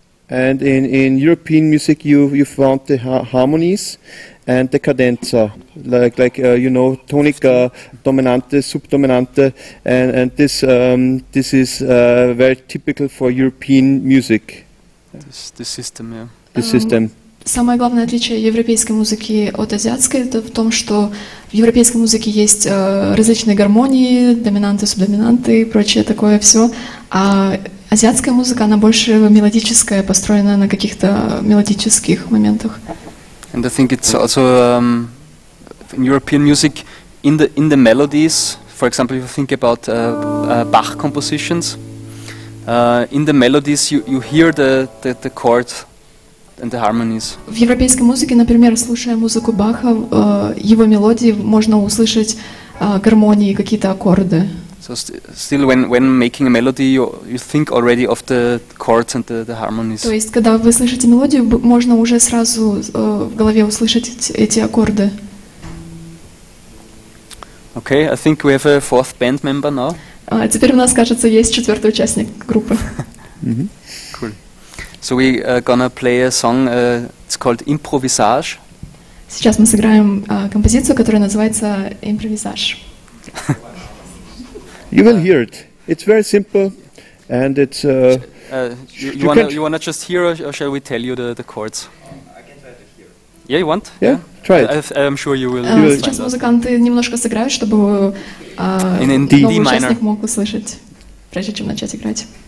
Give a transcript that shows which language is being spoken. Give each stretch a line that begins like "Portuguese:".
English: And in European music, you found the harmonies and the cadenza, like you know, tonica, dominante, subdominante, and this is very typical for European music. This system, yeah. This system.
Russian: Самое главное отличие европейской музыки от азиатской это в том, что в европейской музыке есть различные гармонии, доминанты, субдоминанты и прочее такое все, а азиатская музыка, она больше мелодическая, построена на каких-то мелодических моментах.
English: And I think it's also in European music, in the melodies, for example, if you think about Bach compositions, in the melodies you hear the chord and the harmonies.
Russian: В европейской музыке, например, слушая музыку Баха, его мелодии можно услышать гармонии, какие-то аккорды.
English: So still when making a melody, you think already of the chords and the harmonies.
Russian: То есть, когда вы слышите мелодию, можно уже сразу в голове услышать эти аккорды.
English: Okay, I think we have a 4th band member now.
Russian: Теперь у нас, кажется, есть 4-й участник группы.
English: Cool. So we gonna play a song. It's called Improvisage.
Russian: Сейчас мы сыграем композицию, которая называется «Импровизаж».
English: You will hear it. It's very simple, and it's. You wanna just hear, or shall we tell you the chords? I can try to hear. Yeah, you want? Yeah, try it. I'm sure you will.
Russian: Сейчас музыканты немножко сыграют, чтобы новый участник мог услышать, прежде чем начать играть.